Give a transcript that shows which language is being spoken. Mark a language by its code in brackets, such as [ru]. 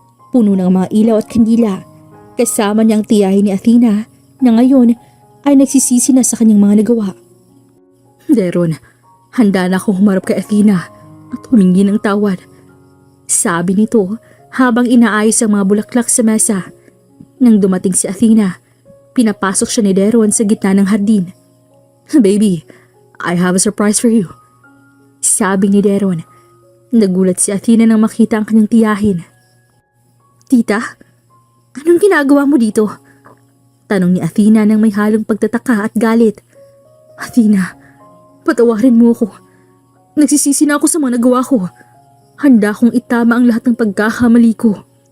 [tl] Puno ng mga ilaw at kandila. Kasama niyang tiyahin ni Athena na ngayon ay nagsisisi na sa kanyang mga nagawa. Deron, handa na akong humarap kay Athena at humingi ng tawad. Sabi nito habang inaayos ang mga bulaklak sa mesa. Nang dumating si Athena, pinapasok siya ni Deron sa gitna ng hardin. [en] Baby, I have a surprise for you. [tl] Sabi ni Deron. Nagulat si Athena nang makita ang kanyang tiyahin. Tita, anong ginagawa mo dito? Tanong ni Athena nang may halong pagtataka at galit. Athena, patawarin mo ako. Nagsisisi na ako sa mga nagawa ko. Handa akong itama ang lahat ng pagkakamali ko.